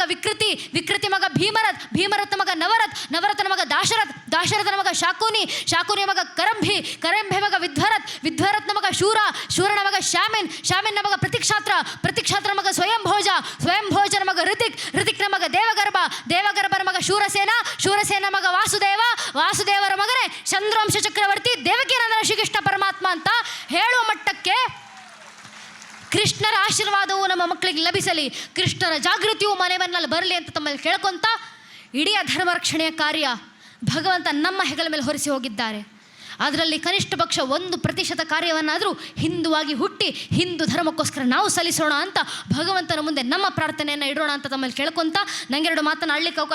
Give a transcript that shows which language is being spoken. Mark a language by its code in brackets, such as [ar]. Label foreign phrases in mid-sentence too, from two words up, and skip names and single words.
[kn] ವಿಕೃತಿ ಮಗ ಭೀಮರಥನ ಮಗ ನವರಥನ ಮಗ ದಾಶರಥನ ಮಗ ಶಾಕುನಿಯ ಮಗ ಕರಂಭೆ ಮಗ ವಿಧ್ವರತ್ನ ಮಗ ಶೂರನ ಮಗ ಶಾಮಿನ್ನ ಮಗ ಪ್ರತಿಕ್ಷಾತ್ರ ಮಗ ಸ್ವಯಂಭೋಜನ ಮಗ ಋತಿಕ್ನ ಮಗ ದೇವಗರ್ಭನ ಮಗ ಶೂರಸೇನ ಮಗ ವಾಸುದೇವರ ಮಗನೇ ಚಂದ್ರವಂಶ ಚಕ್ರವರ್ತಿ ದೇವಕೀನಂದನ ಶ್ರೀಕೃಷ್ಣ ಪರಮಾತ್ಮ ಅಂತ ಹೇಳುವ ಮಟ್ಟಕ್ಕೆ ಕೃಷ್ಣರ ಆಶೀರ್ವಾದವು ನಮ್ಮ ಮಕ್ಕಳಿಗೆ ಲಭಿಸಲಿ, ಕೃಷ್ಣರ ಜಾಗೃತಿಯು ಮನೆ ಮನೆಯಲ್ಲಿ ಬರಲಿ ಅಂತ ತಮ್ಮಲ್ಲಿ ಕೇಳ್ಕೊಂತ ಇಡೀ ಧರ್ಮ ರಕ್ಷಣೆಯ ಕಾರ್ಯ ಭಗವಂತ ನಮ್ಮ ಹೆಗಲ ಮೇಲೆ ಹೊರಿಸಿ ಹೋಗಿದ್ದಾರೆ. ಅದರಲ್ಲಿ ಕನಿಷ್ಠ ಪಕ್ಷ 1% ಕಾರ್ಯವನ್ನಾದರೂ ಹಿಂದುವಾಗಿ ಹುಟ್ಟಿ ಹಿಂದೂ ಧರ್ಮಕ್ಕೋಸ್ಕರ ನಾವು ಸಲ್ಲಿಸೋಣ ಅಂತ ಭಗವಂತನ ಮುಂದೆ ನಮ್ಮ ಪ್ರಾರ್ಥನೆಯನ್ನು ಇಡೋಣ ಅಂತ ತಮ್ಮಲ್ಲಿ ಕೇಳ್ಕೊಂತ ನಂಗೆರಡು ಮಾತನ್ನು ಆಡಲಿಕ್ಕೆ ಅವಕಾಶ